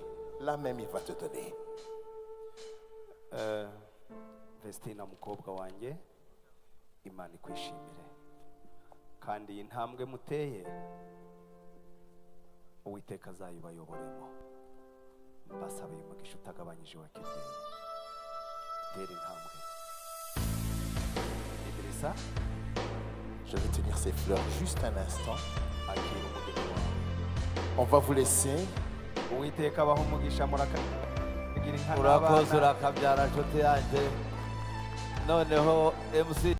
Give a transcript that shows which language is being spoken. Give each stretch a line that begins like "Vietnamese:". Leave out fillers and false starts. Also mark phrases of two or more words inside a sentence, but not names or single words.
French: Là même il va te donner.
Kinyarwanda: Vestina mukobwa wanjye, Imana ikwishimire kandi iyi ntambwe muteye Uwiteka azayibayoboremo. Mbasabiye umugisha utagabanyije wa kibyeyi. Tera intambwe. Idrissa,
French: Je vais tenir ces fleurs juste un instant.
Kinyarwanda: akira umugeni wawe.
French: On va vous laisser.
Kinyarwanda: Uwiteka abaha umugisha murakagira inka urakoze n'abana. urakabyara nshuti yanjye. Noneho MC